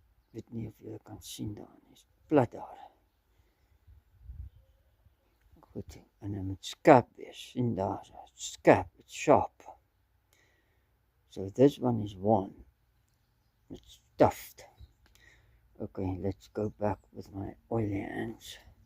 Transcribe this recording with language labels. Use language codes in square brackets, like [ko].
[af] Weet nie of jy kan sien daar nie. Is plat daar. Goed, en dan moet skerp wees. Sien daar, [en] it's skerp, it's sharp. So this one is one. It's stuffed. Okay, let's go back with my oily hands.